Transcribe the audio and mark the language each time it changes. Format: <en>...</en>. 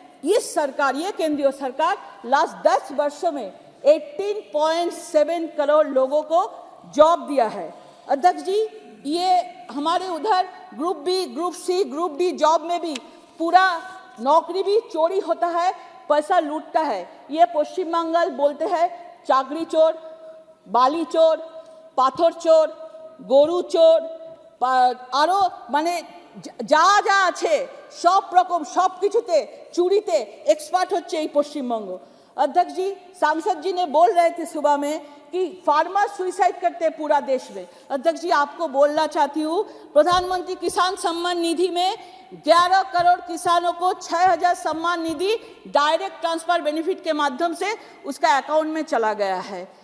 <hi>इस सरकार, ये केंद्रीय सरकार लास्ट 10 वर्षों में 18.7 करोड़ लोगों को जॉब दिया है। अध्यक्ष जी, ये हमारे उधर group B, group C, group D job में भी पूरा नौकरी भी चोरी होता है, पैसा लूटता है। ये पश्चिम बंगाल बोलते हैं चाकरी चोर, बाली चोर, पाथर चोर,</hi> <bn>গরু চোর, আরও মানে যা যা আছে সব রকম সব কিছুতে চুরিতে एक्सपर्ट হচ্ছে এই পশ্চিমবঙ্গ।</bn> <hi>अध्यक्ष जी, सांसद जी ने बोल रहे थे सुबह में कि फार्मर सुसाइड करते हैं पूरा देश में। अध्यक्ष जी, आपको बोलना चाहती हूँ, प्रधानमंत्री किसान सम्मान निधि में 11 करोड़ किसानों को 6000 Samman Nidhi direct transfer benefit के माध्यम से उसका अकाउंट में चला गया है।</hi>